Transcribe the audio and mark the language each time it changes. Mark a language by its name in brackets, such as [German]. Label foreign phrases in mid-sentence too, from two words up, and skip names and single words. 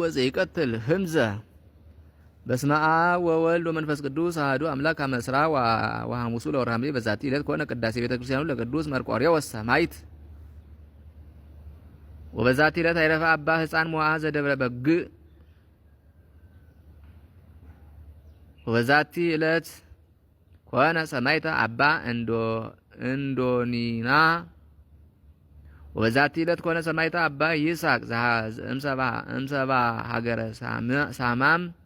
[Geez] ዘይቀትል ህምዘ። በስመ አብ ወወልድ ወመንፈስ ቅዱስ አሐዱ አምላክ አመስራ ወሐሙሱ ለወርኃ ሐምሌ በዛቲ ዕለት ኮነ ቅዳሴ ቤተ ክርስቲያኑ ለቅዱስ መርቆሬዎስ ሰማዕት። ወበዛቲ ዕለት አይረፈ አባ ሕፃን ሞዐ ዘደብረ በግዕ። ወበዛቲ ዕለት ኮነ ሰማዕተ አባ እንዶኒና። ወበዛቲ ዕለት ኮነ ሰማዕተ አባ ይስሐቅ እምሰባ ሀገረ ሳማም።